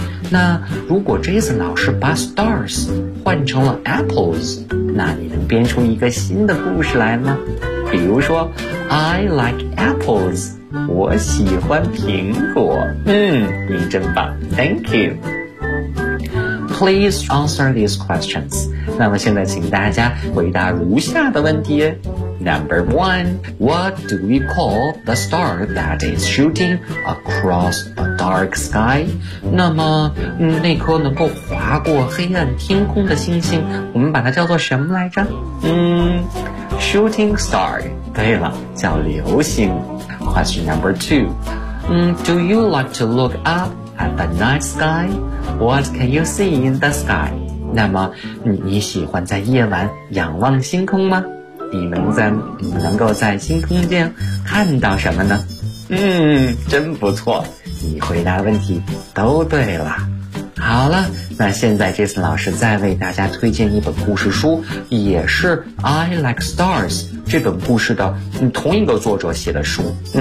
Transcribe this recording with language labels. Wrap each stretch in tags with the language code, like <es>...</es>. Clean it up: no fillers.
<zh>那如果 Jason 老师把 stars 换成了 apples， 那你能编出一个新的故事来吗？比如说</zh> <en>I like apples，</en> <zh>我喜欢苹果。你真棒，</zh> <en>Thank you。 Please answer these questions.</en> <zh>那么现在请大家回答如下的问题。</zh> <en>Number one, what do we call the star that is shooting across a dark sky?</en> <zh>那么那颗能够划过黑暗天空的星星，我们把它叫做什么来着？</zh> <en>Shooting star.</en> <zh>对了，叫流星。</zh> <en>Question number two, do you like to look up at the night sky? What can you see in the sky?</en> <zh>那么 你喜欢在夜晚仰望星空吗？你能够在星空间看到什么呢？真不错，你回答问题都对了。好了，那现在 Jason 老师再为大家推荐一本故事书，也是 I Like Stars 这本故事的同一个作者写的书。</zh>